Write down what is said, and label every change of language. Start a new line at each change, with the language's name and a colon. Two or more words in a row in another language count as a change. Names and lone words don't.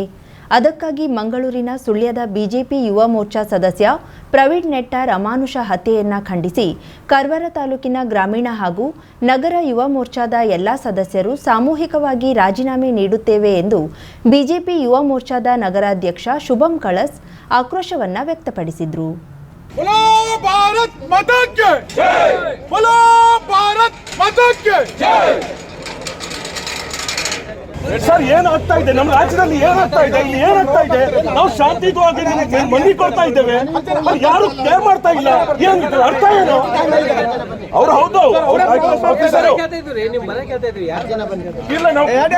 Kannada: ಅದಕ್ಕಾಗಿ ಮಂಗಳೂರಿನ ಸುಳ್ಯದ ಬಿಜೆಪಿ ಯುವ ಮೋರ್ಚಾ ಸದಸ್ಯ ಪ್ರವೀಣ್ ನೆಟ್ಟಾರ್ ಅಮಾನುಷ ಹತ್ಯೆಯನ್ನ ಖಂಡಿಸಿ ಕಾರವಾರ ತಾಲೂಕಿನ ಗ್ರಾಮೀಣ ಹಾಗೂ ನಗರ ಯುವ ಮೋರ್ಚಾದ ಎಲ್ಲ ಸದಸ್ಯರು ಸಾಮೂಹಿಕವಾಗಿ ರಾಜೀನಾಮೆ ನೀಡುತ್ತೇವೆ ಎಂದು ಬಿಜೆಪಿ ಯುವ ಮೋರ್ಚಾದ ನಗರಾಧ್ಯಕ್ಷ ಶುಭಂ ಕಳಸ್ ಆಕ್ರೋಶವನ್ನ ವ್ಯಕ್ತಪಡಿಸಿದರು.
Hindi: बोलो भारत माता की जय, बोलो भारत माता की जय.
Kannada: ಸರ್ ಏನಾಗ್ತಾ ಇದೆ ನಮ್ಮ ರಾಜ್ಯದಲ್ಲಿ? ಏನಾಗ್ತಾ ಇದೆ? ಇಲ್ಲಿ ಏನಾಗ್ತಾ ಇದೆ? ನಾವು ಶಾಂತಿಯುತವಾಗಿ ಮನವಿ ಕೊಡ್ತಾ ಇದ್ದೇವೆ, ಯಾರು ಕೇರ್ ಮಾಡ್ತಾ ಇಲ್ಲ. ಏನಿದೆ ಅರ್ಥ ಏನು? ಅವ್ರು ಹೌದು ಇಲ್ಲ ನಾವು